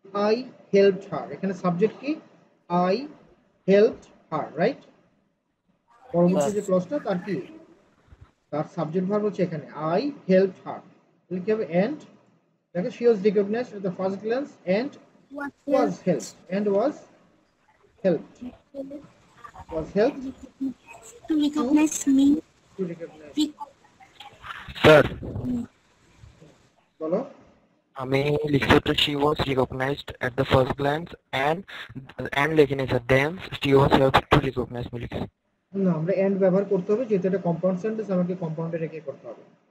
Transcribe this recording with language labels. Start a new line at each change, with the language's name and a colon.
English: I helped her,
Bangla: এখানে subject কি?
English: I helped her, right?
Bangla: পরবর্তী যে ক্লজটা তার কি? তার সাবজেক্ট ভার্ব হচ্ছে এখানে
English: I helped her।
Bangla: তাহলে কি হবে?
English: and,
Bangla: দেখো
English: she was recognized at the first glance and was helped, and was helped, was helped To recognize me. to recognize।
Bangla: Sir বলো। আমি লিখছি তো
English: she was recognized at the first glance and
Bangla: লেখিনি sir,
English: then she was helped to recognize me
Bangla: লিখছি। না, আমরা and ব্যবহার করতে হবে যেহেতু এটা কম্পাউন্ড সেন্টেন্স, আমাকে কম্পাউন্ডে রেখে করতে হবে।